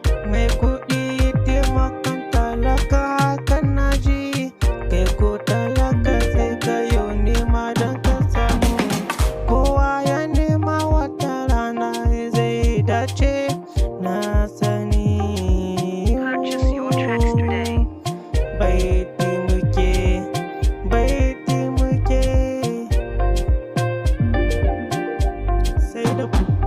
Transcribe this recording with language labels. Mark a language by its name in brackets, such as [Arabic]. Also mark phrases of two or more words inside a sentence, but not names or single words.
[Hausa] Mai kuɗi taimakon talaka, kana ji? Kai ko talaka sai ka yo nema don ka samu. Kowa ya nema wata rana zai dace. Na sani. [English] Purchase your tracks today. [Hausa] Baiti muke, baiti muke. Sai da ku.